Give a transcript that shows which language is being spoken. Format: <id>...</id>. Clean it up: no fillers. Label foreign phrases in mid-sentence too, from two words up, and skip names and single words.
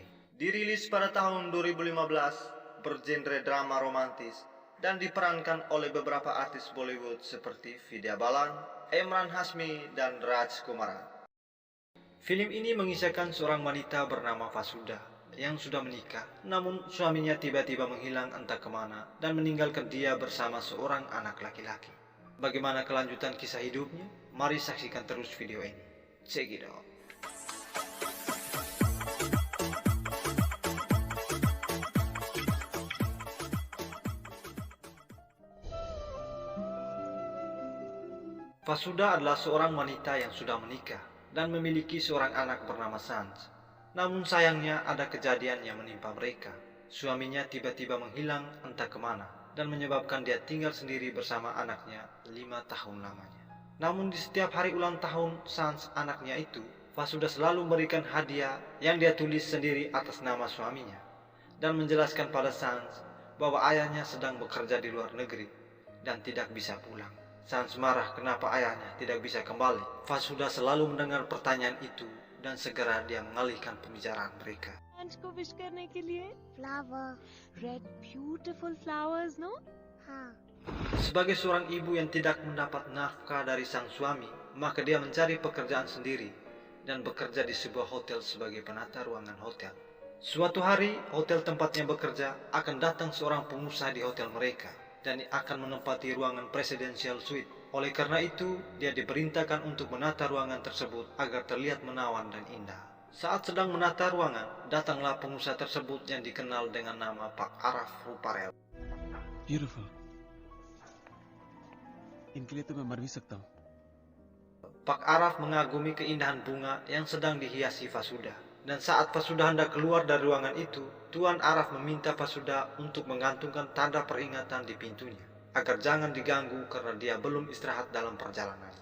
<id>Dirilis pada tahun 2015, bergenre drama romantis dan diperankan oleh beberapa artis Bollywood seperti Vidya Balan, Emran Hasmi, dan Raj Kumar. Film ini mengisahkan seorang wanita bernama Vasuda yang sudah menikah, namun suaminya tiba-tiba menghilang entah kemana dan meninggalkan dia bersama seorang anak laki-laki. Bagaimana kelanjutan kisah hidupnya? Mari saksikan terus video ini.</id> <en>Check it out.</en> <id>Vasuda adalah seorang wanita yang sudah menikah dan memiliki seorang anak bernama Sans. Namun sayangnya ada kejadian yang menimpa mereka. Suaminya tiba-tiba menghilang entah kemana dan menyebabkan dia tinggal sendiri bersama anaknya 5 tahun lamanya. Namun di setiap hari ulang tahun Sans anaknya itu, Vasuda selalu memberikan hadiah yang dia tulis sendiri atas nama suaminya dan menjelaskan pada Sans bahwa ayahnya sedang bekerja di luar negeri dan tidak bisa pulang. Sans marah kenapa ayahnya tidak bisa kembali. Vasuda selalu mendengar pertanyaan itu dan segera dia mengalihkan pembicaraan mereka.</id> <hi>को विश करने के लिए Flower.</hi> <en>red beautiful flowers no</en> <hi>हाँ.</hi> <id>Sebagai seorang ibu yang tidak mendapat nafkah dari sang suami, maka dia mencari pekerjaan sendiri dan bekerja di sebuah hotel sebagai penata ruangan hotel. Suatu hari, hotel tempatnya bekerja akan datang seorang pengusaha di hotel mereka dan akan menempati ruangan presidential suite. Oleh karena itu, dia diperintahkan untuk menata ruangan tersebut agar terlihat menawan dan indah. Saat sedang menata ruangan, datanglah pengusaha tersebut yang dikenal dengan nama Pak Araf Ruparel.</id> <hi>ब्यूटीफुल इनके लिए तो मैं मर भी सकता हूँ</hi> <id>Pak Araf mengagumi keindahan bunga yang sedang dihiasi Vasuda. Dan saat Vasuda hendak keluar dari ruangan itu, Tuan Araf meminta Vasuda untuk menggantungkan tanda peringatan di pintunya, agar jangan diganggu karena dia belum istirahat dalam perjalanannya.</id>